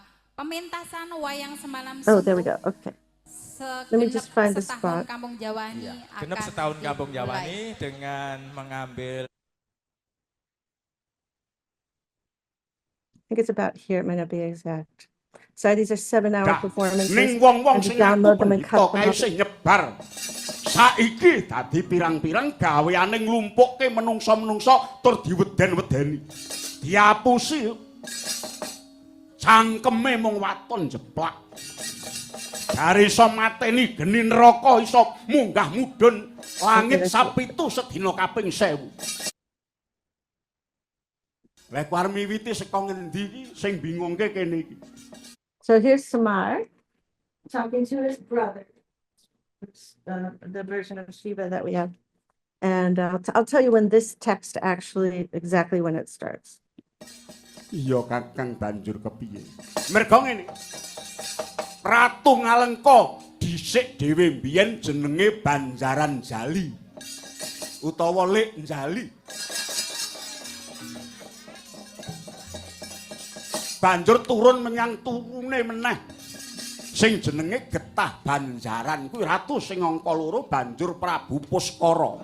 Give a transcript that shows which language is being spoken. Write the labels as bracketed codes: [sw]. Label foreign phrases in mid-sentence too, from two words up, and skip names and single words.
[id] Pementasan wayang semalam [en] Oh, there we go. [id] subuh [en] Okay. Let me just find the [id] setahun [en] spot. [id] Kampung Jawani [jv] Genep [id] akan setahun Kampung dimulai. Jawani dengan mengambil. [en] I think it's about here. It might not be exact. So these are 7-hour performances. [jv] Ning wong-wong [en] And you [jv] sing [en] download [jv] aku [en] them and [jv] pendhita [en] cut them [jv] kae [en] up. [jv] sing nyebar. Saiki dadi pirang-pirang gaweane nglumpukke menungsa-menungsa tur diweden-wedeni. Diapusi. Cangkeme mung waton jeplak. Dari iso mateni geni neraka iso munggah mudhun langit sapitu sedina kaping 1000. Lek arep miwiti saka ngendi iki sing bingungke kene iki. [en] So here's Semar talking to his brother. The version of Shiva that we have. And I'll tell you when this text actually, exactly when it starts. [jv] Iya Kakang banjur kepiye? Merga ngene. Ratu Ngalengka dhisik dhewe mbiyen jenenge Banjaran Jali utawa Lek Jali. Banjur turun menyang turune meneh sing jenenge Getah Banjaran kuwi ratu sing angka 2 banjur Prabu Puskara.